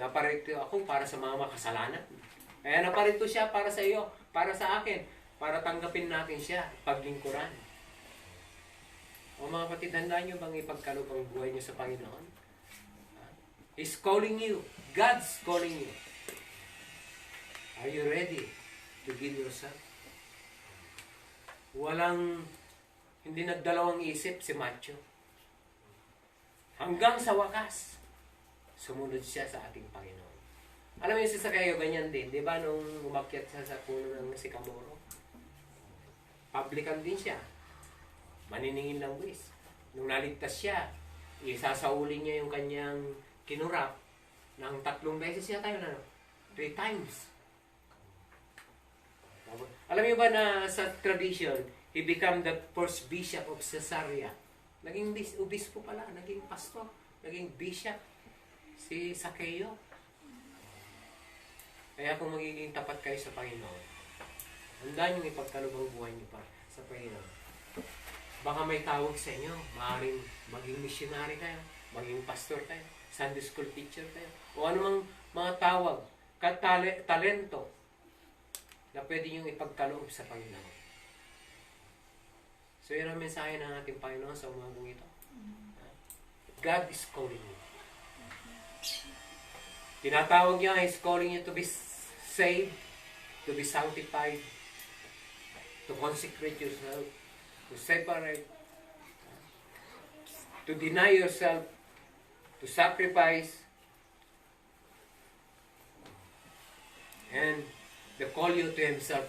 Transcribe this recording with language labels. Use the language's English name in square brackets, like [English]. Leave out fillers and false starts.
[Filipino] Naparito ako para sa mga makasalanan. Kaya naparito siya para sa iyo, para sa akin, para tanggapin natin siya, paglingkuran. O mga kapatid, handaan nyo bang ipagkaloob ang buhay nyo sa Panginoon? [English] He's calling you. God's calling you. Are you ready to give yourself? [Filipino] Hindi nagdalawang isip si Matthew. Hanggang sa wakas, sumunod siya sa ating Panginoon. Alam mo yung si Zaccheo, ganyan din. Di ba nung umakyat siya sa puno ng sikamoro? Publican din siya. Maniningin lang buwis. Nung naligtas siya, isasaulin niya yung kanyang kinurap ng 3 beses siya tayo na 3 times. Alam niyo ba na sa tradition, [English] he became the first bishop of Caesarea. [Filipino] Naging obispo pala, naging pastor, naging bishop. Si Zacchaeus. Kaya kung magiging tapat kayo sa Panginoon, handa niyong ipagkaloob ang buhay niyo pa sa Panginoon. Baka may tawag sa inyo, maaaring maging missionary kayo, maging pastor kayo, Sunday school teacher kayo, o anumang mga tawag, talento na pwede niyong ipagkaloob sa Panginoon. So yun ang mensahe ng ating Panginoon sa umagong ito. [English] God is calling you. [Filipino] Tinatawag niya, [English] He's calling you to be saved, to be sanctified, to consecrate yourself, to separate, to deny yourself, to sacrifice, and to call you to Himself.